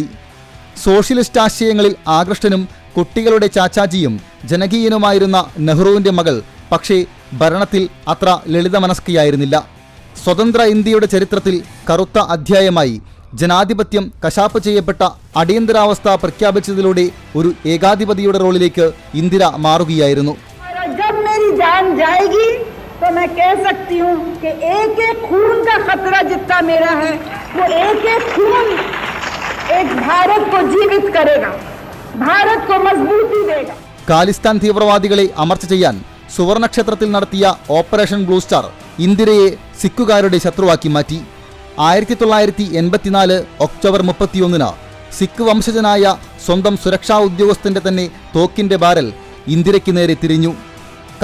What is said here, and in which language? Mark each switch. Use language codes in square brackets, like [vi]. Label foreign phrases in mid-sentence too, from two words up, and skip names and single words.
[ml] സോഷ്യലിസ്റ്റ് ആശയങ്ങളിൽ ആകൃഷ്ടനും കുട്ടികളുടെ ചാച്ചാജിയും ജനകീയനുമായിരുന്ന നെഹ്റുവിൻ്റെ മകൾ പക്ഷേ ഭരണത്തിൽ അത്ര ലളിതമനസ്കയായിരുന്നില്ല. സ്വതന്ത്ര ഇന്ത്യയുടെ ചരിത്രത്തിൽ കറുത്ത അധ്യായമായി ജനാധിപത്യം കശാപ്പ് ചെയ്യപ്പെട്ട അടിയന്തരാവസ്ഥ പ്രഖ്യാപിച്ചതിലൂടെ ഒരു ഏകാധിപതിയുടെ റോളിലേക്ക് ഇന്ദിര മാറുകയായിരുന്നു. [hi] तो मैं कह सकती हूँ कि एक खून का खतरा जितना मेरा है वो एक खून एक भारत को जीवित करेगा, भारत को मजबूती देगा. [ml] ഖാലിസ്ഥാൻ തീവ്രവാദികളെ അമർച്ച ചെയ്യാൻ സുവർണക്ഷേത്രത്തിൽ നടത്തിയ ഓപ്പറേഷൻ ബ്ലൂ സ്റ്റാർ ഇന്ദിരയെ സിഖുകാരുടെ ശത്രുവാക്കി മാറ്റി. 1984 ഒക്ടോബർ 31 സിഖ് വംശജനായ സ്വന്തം സുരക്ഷാ ഉദ്യോഗസ്ഥന്റെ തന്നെ തോക്കിന്റെ ബാരൽ ഇന്ദിരയ്ക്ക് നേരെ തിരിഞ്ഞു.